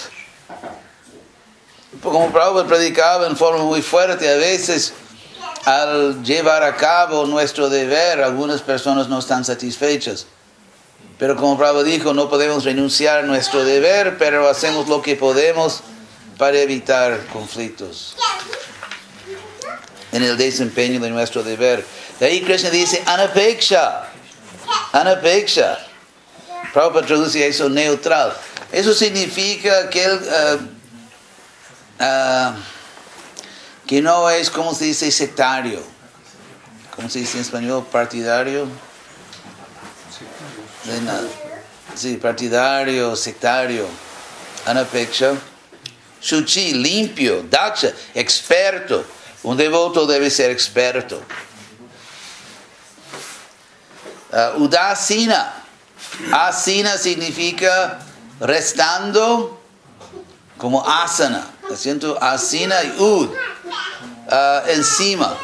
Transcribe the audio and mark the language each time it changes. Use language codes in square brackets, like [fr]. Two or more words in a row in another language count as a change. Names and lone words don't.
[es] Como Prabhupada predicaba en forma muy fuerte, a veces al llevar a cabo nuestro deber, algunas personas no están satisfechas. Pero como Prabhupada dijo, no podemos renunciar a nuestro deber, pero hacemos lo que podemos para evitar conflictos en el desempeño de nuestro deber. De ahí Krishna dice, [sa] anapeksha, anapeksha. [es] Prabhupada traduce eso neutral. Eso significa que él, que no es, como se dice, sectario. ¿Cómo se dice en español? Partidario. Sí, partidario, sectario. [sa] Anapeksha. Shuchi, [es] limpio. Daksha, experto. Un devoto debe ser experto. Udasina. Asina significa restando como asana. Haciendo asina y ud. Encima.